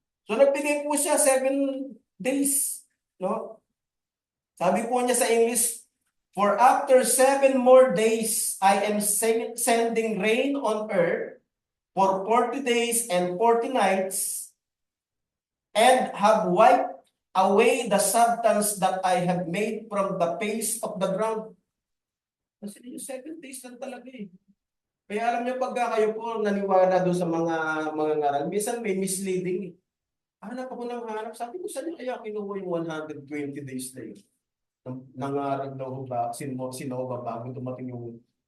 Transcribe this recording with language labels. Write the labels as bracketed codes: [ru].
[tl] So nagbigay po siya 7 days. No? Sabi po niya sa English, [en] for after 7 more days, I am sending rain on earth for 40 days and 40 nights and have wiped away the substance that I have made from the face of the ground. [tl] Kasi yung 7 days lang talaga eh. Kaya alam niyo, pagka kayo po naniwala doon sa mga ngaral, minsan may misleading eh. Hanap ako ng hanap. Sabi ko, saan kaya kinuha yung 120 days na yun? Nangarag na ba, sinova bago dumating yung...